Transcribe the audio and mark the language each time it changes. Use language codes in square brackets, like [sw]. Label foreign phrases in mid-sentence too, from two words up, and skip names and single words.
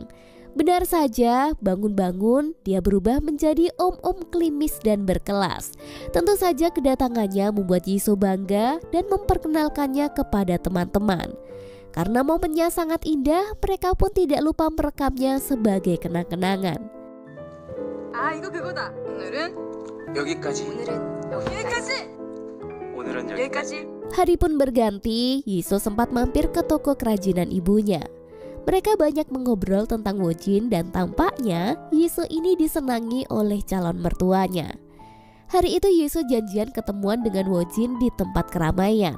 [id] Benar saja, bangun-bangun dia berubah menjadi om-om klimis dan berkelas. Tentu saja kedatangannya membuat Yiso bangga dan memperkenalkannya kepada teman-teman. Karena momennya sangat indah, mereka pun tidak lupa merekamnya sebagai kenang-kenangan. [ko] 아 이거 그거다. 오늘은 여기까지. 여기까지. 오늘은 여기까지. [id] Hari pun berganti, Yiso sempat mampir ke toko kerajinan ibunya. Mereka banyak mengobrol tentang Wojin dan tampaknya Yiso ini disenangi oleh calon mertuanya. Hari itu Yiso janjian ketemuan dengan Wojin di tempat keramaian.